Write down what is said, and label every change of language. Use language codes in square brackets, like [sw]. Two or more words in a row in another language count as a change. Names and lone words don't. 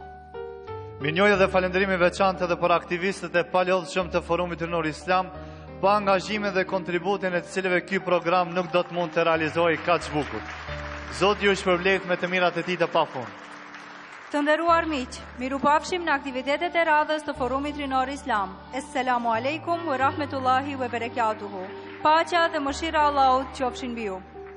[sq] Mirënjohje dhe falënderimi veçantë edhe për aktivistët e palodhshëm të Forumit Rinor Islam, pa angazhimin dhe kontributin e të cilëve ky program nuk do të mund të realizojë kaq bukur. Zoti ju shpërblet me të mirat e tij të pafund. Të nderuar miq, mirupafshim në aktivitetet e radhës të Forumit Rinor Islam. [ar] السلام عليكم ورحمة الله وبركاته. [sq] Paqja dhe mëshira e Allahut qofshin mbi ju.